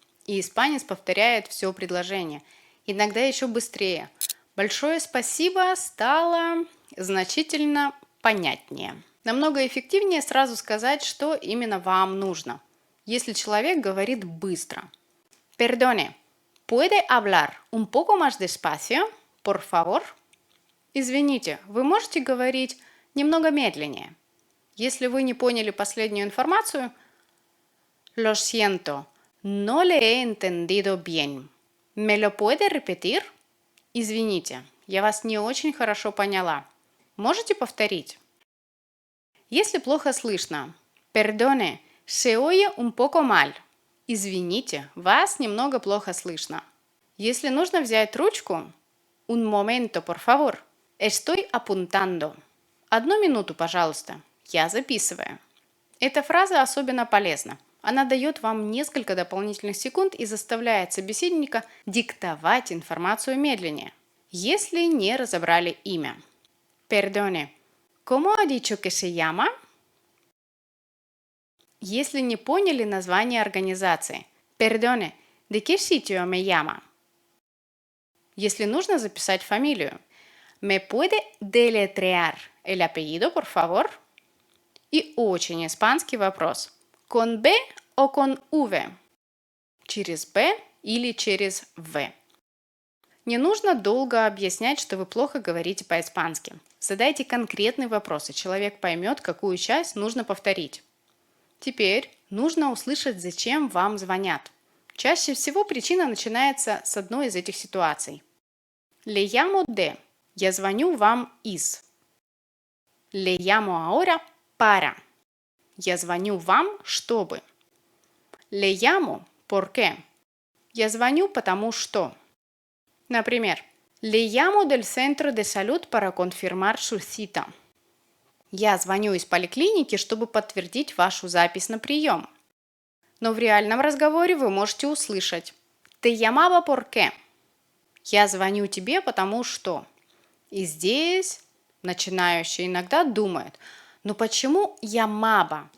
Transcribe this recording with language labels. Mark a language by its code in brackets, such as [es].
[ru] И испанец повторяет все предложение. Иногда еще быстрее. Большое спасибо стало значительно понятнее. Намного эффективнее сразу сказать, что именно вам нужно. Если человек говорит быстро. [es] Perdone, ¿puede hablar un poco más despacio, por favor? [ru] Извините, вы можете говорить немного медленнее. Если вы не поняли последнюю информацию, [es] Lo siento, no le he entendido bien. ¿Me lo puede repetir? [ru] Извините, я вас не очень хорошо поняла. Можете повторить? Если плохо слышно, [es] Perdone, se oye un poco mal. [ru] Извините, вас немного плохо слышно. Если нужно взять ручку, [es] Un momento, por favor. Estoy apuntando. [ru] 1 минуту, пожалуйста. Я записываю. Эта фраза особенно полезна. Она дает вам несколько дополнительных секунд и заставляет собеседника диктовать информацию медленнее, если не разобрали имя. [es] Perdone, ¿cómo ha dicho que se llama? [ru] Если не поняли название организации. [es] Perdone, ¿de qué sitio me llama? [ru] Если нужно записать фамилию. [es] ¿Me puede deletrear el apellido, por favor? [ru] И очень испанский вопрос. [es] Con B o con V? [ru] Через B или через V? Не нужно долго объяснять, что вы плохо говорите по-испански. Задайте конкретные вопросы, человек поймет, какую часть нужно повторить. Теперь нужно услышать, зачем вам звонят. Чаще всего причина начинается с одной из этих ситуаций. [es] Le llamo de. [ru] Я звоню вам из. [es] Le llamo ahora para. [ru] Я звоню вам, чтобы. [es] Le llamo porque. [ru] Я звоню, потому что. Например, [es] Le llamo del centro de salud para confirmar su cita. [ru] Я звоню из поликлиники, чтобы подтвердить вашу запись на прием. Но в реальном разговоре вы можете услышать [es] Te llamaba porque. [ru] Я звоню тебе, потому что. И здесь начинающий иногда думает, ну почему llamaba?